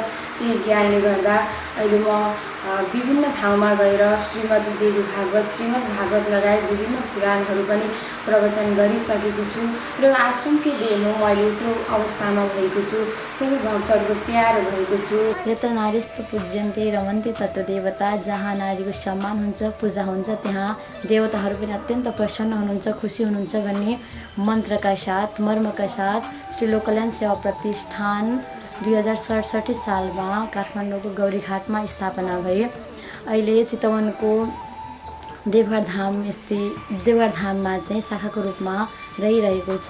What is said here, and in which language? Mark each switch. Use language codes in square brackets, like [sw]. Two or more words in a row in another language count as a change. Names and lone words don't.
[ne] त्यही ज्ञानले गर्दा अहिले म विभिन्न ठाउँमा गएर श्रीमद्देवी भागवत, श्रीमद् भागवत लगायत विभिन्न पुराणहरू पनि प्रवचन गरिसकेको छु र आश्रमकै देन हो, मैले यत्रो अवस्थामा भएको छु, सबै भक्तहरूको प्यार भएको छु। [sa] यत्र नारीस्तु पूज्यन्ते रमन्ते तत्र देवता, [ne] जहाँ नारीको सम्मान हुन्छ, पूजा हुन्छ, त्यहाँ देवताहरू पनि अत्यन्त प्रसन्न हुनुहुन्छ, खुसी हुनुहुन्छ भन्ने मन्त्रका साथ, मर्मका साथ श्री लोककल्याण सेवा प्रतिष्ठान 2067 सालमा काठमाडौँको गौरीघाटमा स्थापना भए। अहिले चितवनको देवघर धाममा चाहिँ शाखाको रूपमा रहिरहेको छ।